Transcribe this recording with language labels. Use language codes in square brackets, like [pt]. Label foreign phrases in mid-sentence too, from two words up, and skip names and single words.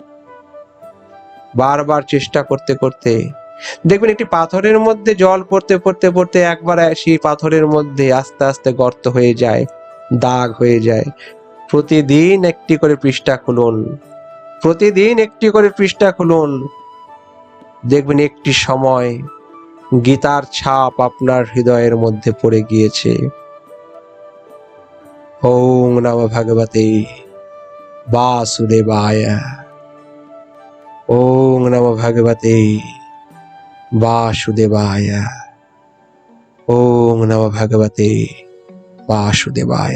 [bn] বারবার চেষ্টা করতে করতে দেখবেন একটি পাথরের মধ্যে জল পড়তে পড়তে পড়তে একবার সেই পাথরের মধ্যে আস্তে আস্তে গর্ত হয়ে যায়, দাগ হয়ে যায়। প্রতিদিন একটি করে পৃষ্ঠা খুলুন, প্রতিদিন একটি করে পৃষ্ঠা খুলুন, দেখবেন একটি সময় গীতার ছাপ আপনার হৃদয়ের মধ্যে পড়ে গিয়েছে। [sa] ওং নমো ভগবতে বাসুদেবায়। ওং নমো ভগবতে বাসুদেবায়। ওং নমো ভগবতে বাসুদেবায়।